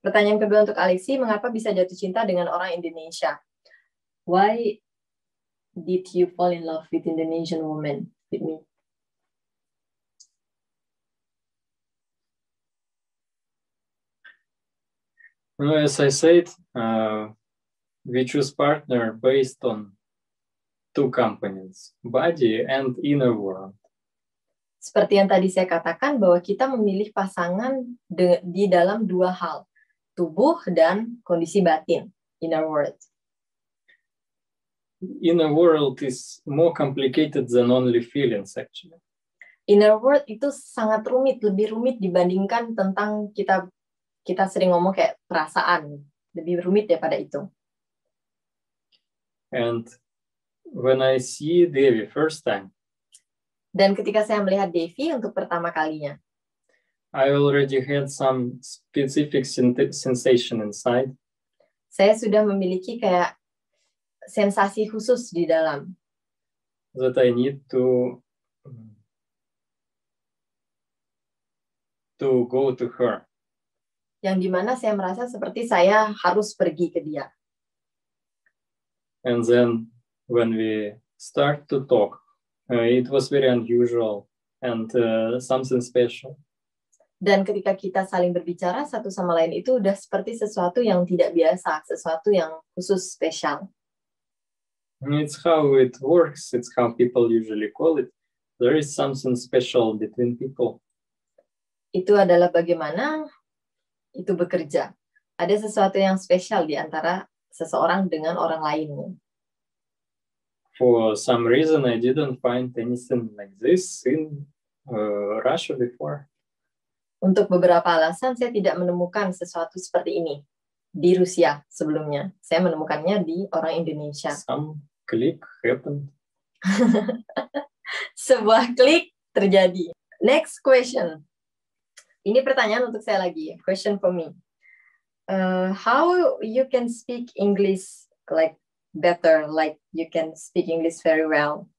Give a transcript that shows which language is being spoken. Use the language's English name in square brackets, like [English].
[Indonesian] Pertanyaan kedua untuk Alexi, mengapa bisa jatuh cinta dengan orang Indonesia? [English] Why did you fall in love with Indonesian woman with me? As I said, we choose partner based on 2 components, body and inner world. [Indonesian] Seperti yang tadi saya katakan bahwa kita memilih pasangan di dalam 2 hal, tubuh dan kondisi batin, inner world. [English] Inner world is more complicated than only feelings actually. [Indonesian] Inner world itu sangat rumit, lebih rumit dibandingkan tentang kita sering ngomong kayak perasaan, lebih rumit daripada itu. [English] And when I see Devi first time, [Indonesian] dan ketika saya melihat Devi untuk pertama kalinya, [English] I already had some specific sensation inside. [Indonesian] Saya sudah memiliki kayak sensasi khusus di dalam. [English] That I need to go to her. [Indonesian] Yang dimana saya merasa seperti saya harus pergi ke dia. [English] And then when we start to talk, it was very unusual and something special. [Indonesian] Dan ketika kita saling berbicara satu sama lain itu udah seperti sesuatu yang tidak biasa, sesuatu yang khusus spesial. [English] It's how it works. It's how people usually call it. There is something special between people. [Indonesian] Itu adalah bagaimana itu bekerja? Ada sesuatu yang spesial di antara seseorang dengan orang lainnya? [English] For some reason, I didn't find anything like this in Russia before. [Indonesian] Untuk beberapa alasan, saya tidak menemukan sesuatu seperti ini di Rusia sebelumnya. Saya menemukannya di orang Indonesia. [English] Some click happened. [Indonesian] Sebuah klik terjadi. [English] Next question. [Indonesian] Ini pertanyaan untuk saya lagi. [English] Question for me. How you can speak English like better, like you can speak English very well?